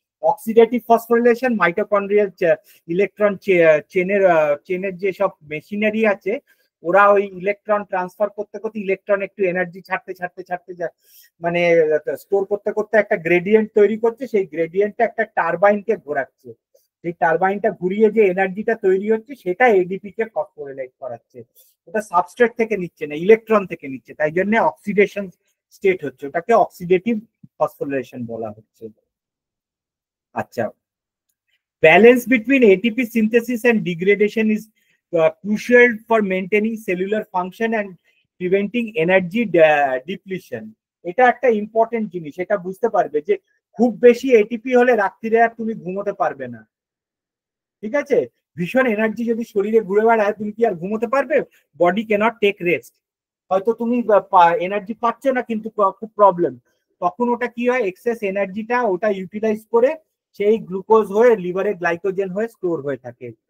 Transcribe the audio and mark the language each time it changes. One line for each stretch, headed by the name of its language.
Bangla: Oxidative phosphorylation mitochondrial electron চেনের যে সব মেশিনারি আছে, ওরা ওই ইলেকট্রন ট্রান্সফার করতে করতে ইলেকট্রন একটু এনার্জি ছাড়তে ছাড়তে ছাড়তে মানে স্টোর করতে করতে একটা গ্রেডিয়েন্ট তৈরি করছে, সেই গ্রেডিয়েন্টটা একটা টারবাইনকে ঘোরাচ্ছে, সেই টারবাইনটা ঘুরিয়ে যে এনার্জিটা তৈরি হচ্ছে সেটা এডিপি কে ফসফোরিলেট করাচ্ছে। ওটা সাবস্ট্রেট থেকে নিচ্ছে না, ইলেকট্রন থেকে নিচ্ছে, তাই জন্য অক্সিডেশন স্টেট হচ্ছে, ওটাকে অক্সিডেটিভ ফসফোরিলেশন বলা হচ্ছে।
English: আচ্ছা, balance between ATP synthesis and degradation is crucial for maintaining cellular function and preventing energy depletion.
Bangla: এটা একটা ইম্পর্টেন্ট জিনিস, এটা বুঝতে পারবে যে খুব বেশি এটিপি হলে রাত্রিরে আর তুমি ঘুমোতে পারবে না, ঠিক আছে? ভীষণ এনার্জি যদি শরীরে ঘুরে বেড়ায়, তুমি কি আর ঘুমোতে পারবে?
English: Body can't take rest.
Bangla: হয়তো তুমি এনার্জি পাচ্ছ না কিন্তু খুব প্রবলেম, তখন ওটা কি হয়, এক্সেস এনার্জিটা ওটা ইউটিলাইজ করে সেই গ্লুকোজ হয়ে লিভারে গ্লাইকোজেন হয়ে স্টোর হয়ে থাকে।